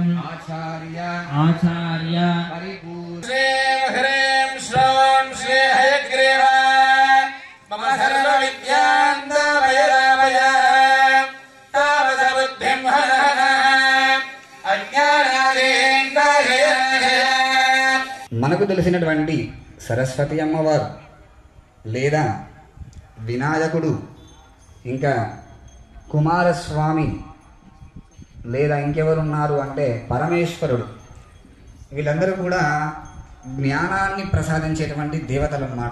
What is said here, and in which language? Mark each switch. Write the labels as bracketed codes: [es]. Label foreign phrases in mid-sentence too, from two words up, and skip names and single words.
[sa] आचार्य परिपूर्ण ह्रीं श्रीं श्री हयग्रीवाय मम सर्व विद्यां दामय तावस बुद्धिं हनः अज्ञानादेन्द्राय [te] మనకు తెలిసినటువంటి సరస్వతి అమ్మవారు లేదా వినాయకుడు ఇంకా కుమారస్వామి లేదా ఇంకెవరున్నారు అంటే పరమేశ్వరుడు, వీళ్ళందరూ కూడా జ్ఞానాన్ని ప్రసాదించేటువంటి దేవతలు అన్నమాట.